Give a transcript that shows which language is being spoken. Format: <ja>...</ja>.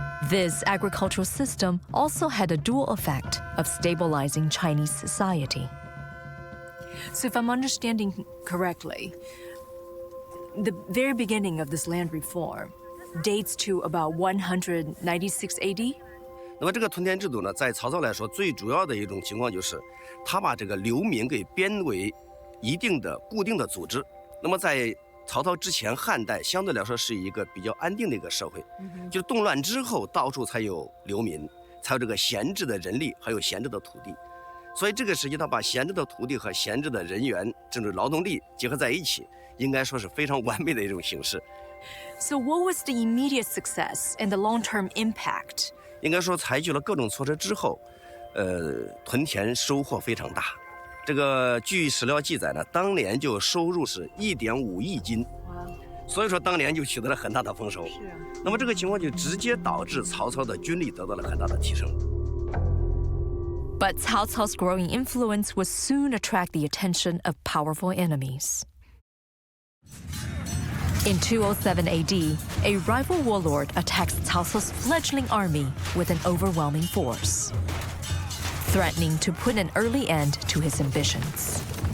<en>This agricultural system also had a dual effect of stabilizing Chinese society. So if I'm understanding correctly, the very beginning of this land reform dates to about 196 AD?</en> <zh>那么这个屯田制度呢，在曹操来说，最主要的一种情况就是，他把这个流民给编为一定的固定的组织。那么在曹操之前，汉代相对来说是一个比较安定的一个社会，就动乱之后，到处才有流民，才有这个闲置的人力，还有闲置的土地。所以这个时期，他把闲置的土地和闲置的人员，这种劳动力结合在一起，应该说是非常完美的一种形式。</zh> <en>So what was the immediate success and the long-term impact?</en> <zh>应该说，采取了各种措施之后，屯田收获非常大。这个据史料记载呢，当年就收入是1.5亿斤，所以说当年就取得了很大的丰收。是啊。那么这个情况就直接导致曹操的军力得到了很大的提升。</zh> <en>But Cao Cao's growing influence would soon attract the attention of powerful enemies. In 207 AD, a rival warlord attacks Cao Cao's fledgling army with an overwhelming force, threatening to put an early end to his ambitions.</en>